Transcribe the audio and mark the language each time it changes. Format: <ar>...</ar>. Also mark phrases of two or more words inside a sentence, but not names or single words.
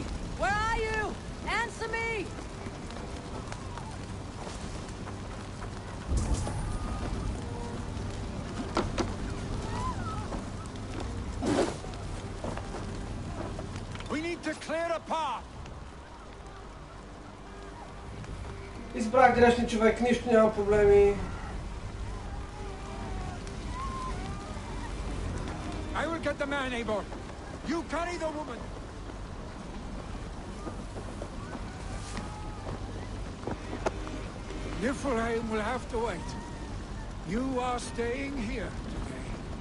<en>Where are you? Answer me! We need to clear a path!</en> <bg>Избрах грешни човек, нищо няма проблеми.</bg> <en>I will get the man, Eivor. You carry the woman. Niflheim will have to wait. You are staying here today.</en>